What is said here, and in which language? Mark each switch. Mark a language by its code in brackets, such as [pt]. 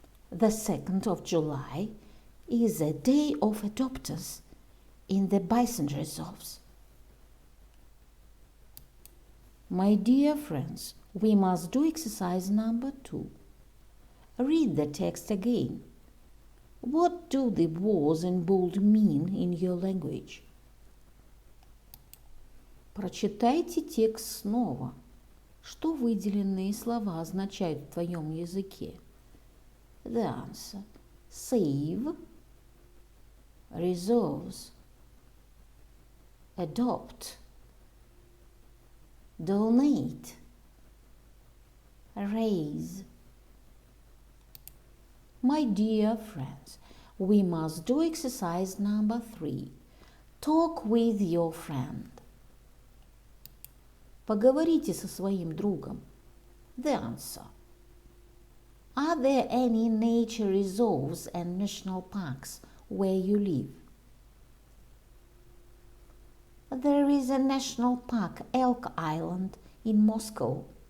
[en] The 2nd of July is a day of adopters in the bison reserves. My dear friends, we must do exercise number 2. Read the text again. What do the words in bold mean in your language? [ru] Прочитайте текст снова. Что выделенные слова означают в твоем языке? [en] The answer. Save, reserves, adopt, donate, raise. My dear friends, we must do exercise number 3. Talk with your friend. [ru] Поговорите со своим другом. [en] The answer. Are there any nature reserves and national parks where you live? There is a national park, Elk Island, in Moscow.